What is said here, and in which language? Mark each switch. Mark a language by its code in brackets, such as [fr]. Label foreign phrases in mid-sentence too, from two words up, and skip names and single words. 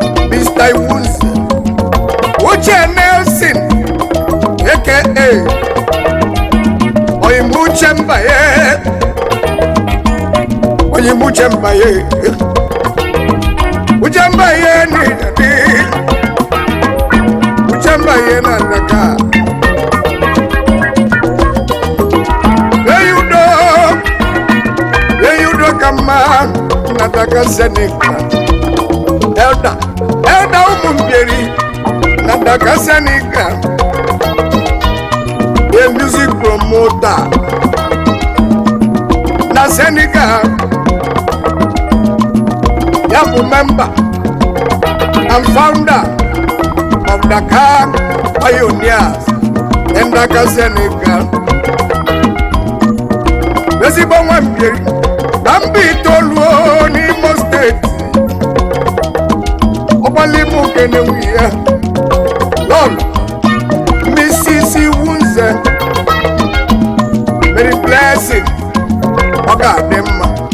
[ig] Mister Iwunze, Uche Nelson, A K A Oyimbo Uche Mbaye, Oyimbo Uche Mbaye, Uche Mbaye ni dadi, Uche Mbaye na ndaka. [en] Hey, you know, hey, you know, come on, nataka Senegal. [ig] Elder, Elder Ụmụmbieri na Dakar, Senegal. [en] A music promoter na Senegal. [ig] Ya bụ [en] member and founder of Dakar Pioneers in Dakar, Senegal. [ig] Ezigbo nwa Mbieri, na mba itoolu o n'Imo Steeti. Ọgbali mụ kene nwunye ya. Lord, Mrs. Wunze, Mary Blessing, ọ ga-adị mma.